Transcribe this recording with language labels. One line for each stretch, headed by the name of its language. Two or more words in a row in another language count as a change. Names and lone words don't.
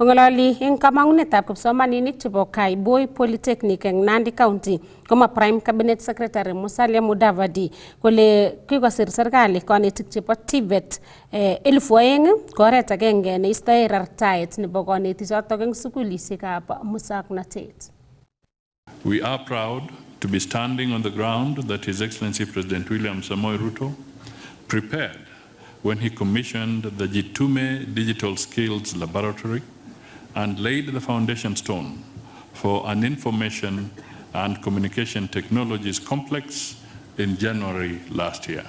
Kalenjin: Kongololi eng kamangunetab kipsomaninik chebo Kaiboi Polytechnic eng Nandi County koma
English: Prime Cabinet Secretary
Kalenjin: Musalia Mudavadi kole kikosir serikali konetik chebo TVET 2000 ko oret agenge neistoe rartaet nebo konetichotok eng sukulisiekab musoknotet.
English: We are proud to be standing on the ground that His Excellency President William Samoei Ruto prepared when he commissioned the Jitume Digital Skills Laboratory and laid the foundation stone for an information and communication technologies complex in January last year.